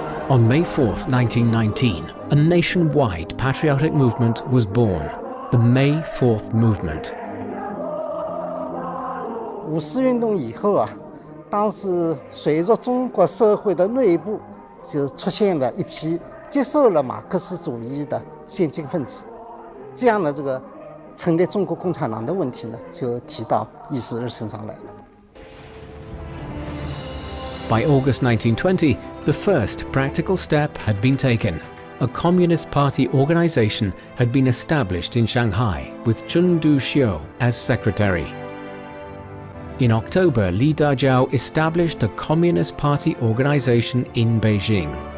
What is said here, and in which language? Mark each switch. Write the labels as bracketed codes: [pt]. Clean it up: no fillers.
[en] On May 4th, 1919, a nationwide patriotic movement was born, the May 4th Movement. [zh] 五四运动以后啊，当时随着中国社会的内部就出现了一批接受了马克思主义的先进分子，这样的这个成立中国共产党的问题呢，就提到议事日程上来了。 [en] By August 1920, the first practical step had been taken. A Communist Party organization had been established in Shanghai, with Chun Du-xiu as secretary. In October, Li Dajiao established a Communist Party organization in Beijing.